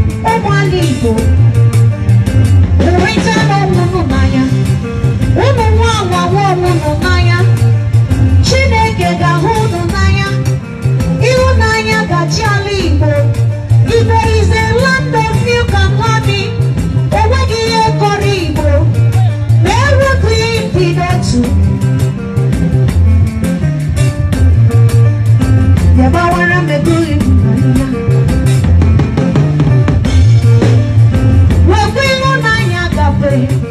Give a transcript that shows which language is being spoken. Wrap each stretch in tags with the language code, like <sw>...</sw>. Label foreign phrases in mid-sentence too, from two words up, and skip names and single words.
<ig>Ụmụ ala Igbo, hụrịta n'onwe unu n'anya. Ụmụ nwa anwa nwa unu n'anya. Chineke ga-ahụ unu n'anya. Ịhụnanya gachi ala Igbo.</ig> <en>Igbo is a land of milk and honey.</en> <ig>O nweghị ihe kọrọ Igbo. Ma ewepụ ihe mbido otu. Ya gbawara m ego ịhụnanya. Wekwa ịhụnanya gafee.</ig>